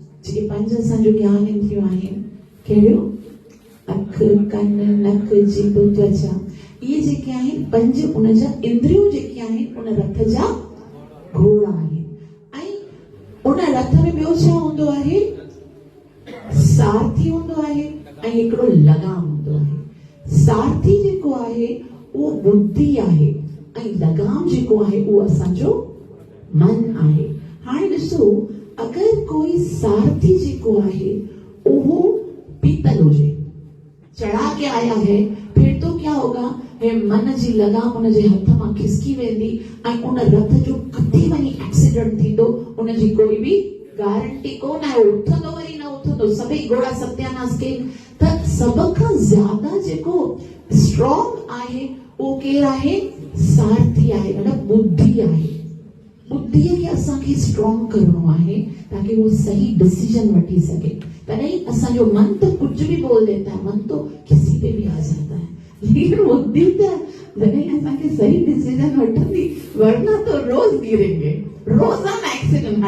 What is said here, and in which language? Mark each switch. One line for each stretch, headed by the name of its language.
Sindhi: जेके 5 असांजो ज्ञान इंद्रियूं आहिनि, कहिड़ियूं? अखि, कन, नक, जीभ, त्वचा, इहे जेके आहिनि 5 उनजा इंद्रियूं जेके आहिनि उन रथ जा घोड़ा आहिनि। ऐं उन रथ में ॿियो छा हूंदो आहे? सारथी हूंदो आहे ऐं हिकिड़ो लगाम हूंदो आहे। सारथी जेको आहे उहो बुद्धि आहे ऐं लगाम जेको आहे उहो असांजो मन आहे। हाणे ॾिसो अगरि कोई सारथी जेको आहे उहो पीतल हुजे,
Hindi: चढ़ा के आया है, फिर तो क्या होगा?
Sindhi: हे मन जी लगाम उनजे हथ मां खिसकी वेंदी ऐं उन रथ जो किथे वञी एक्सीडेंट थींदो उनजी कोई बि गारंटी कोन आहे। उथंदो वरी न उथंदो, सभई घोड़ा सत्यानाश के। त सभ खां ज्यादा जेको स्ट्रॉन्ग आहे उहो केरु आहे? सारथी आहे, मतलब बुद्धि आहे। बुद्धीअ खे असांखे स्ट्रॉन्ग करणो आहे ताकि वो सही डिसीजन वठी सके।
Hindi: तॾहिं असांजो मन तो कुछ भी बोल देता है, मन तो किसी पे भी आ जाता है, लेकिन
Sindhi: बुद्धि त जॾहिं असांखे सही डिसीजन वठंदी,
Hindi: वरना तो रोज गिरेंगे, रोज़ाना एक्सीडेंट।